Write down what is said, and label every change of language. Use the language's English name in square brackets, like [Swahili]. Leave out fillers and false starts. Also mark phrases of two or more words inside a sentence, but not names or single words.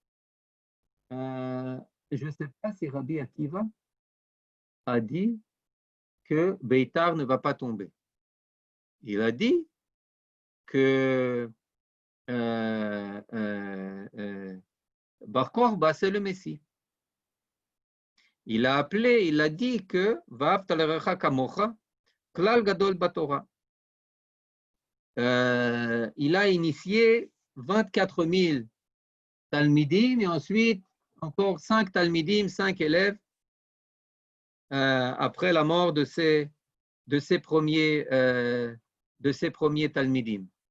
[French] Je ne sais pas si Rabbi Akiva a dit que Beitar ne va pas tomber. Il a dit que Bar Korba, c'est le Messie. Il a dit que [Hebrew] ואהבת לרעך כמוך, כלל גדול בתורה. [French] Il a initié 24 000 talmidim et ensuite encore 5 talmidim, 5 élèves après la mort de ces premiers talmidim.